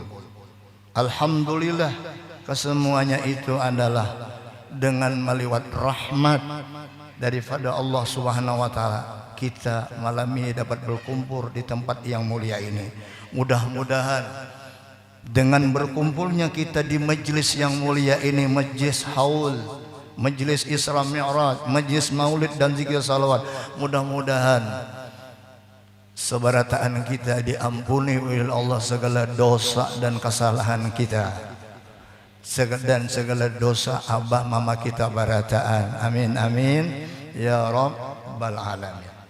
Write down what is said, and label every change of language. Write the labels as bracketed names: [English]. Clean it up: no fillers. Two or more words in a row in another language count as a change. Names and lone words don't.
[Indonesian] Alhamdulillah, kesemuanya itu adalah dengan meliwat rahmat daripada Allah [Arabic] Subhanahu wa taala. [Indonesian] Kita malam ini dapat berkumpul di tempat yang mulia ini. Mudah-mudahan dengan berkumpulnya kita di majlis yang mulia ini, majlis haul, majelis Isra Mi'raj, majelis Maulid dan zikir salawat. [Banjar] Mudah-mudahan sebarataan kita diampuni oleh Allah segala dosa dan kesalahan kita, dan segala dosa abah mama kita barataan. [Arabic] Amin amin ya rabbal alamin.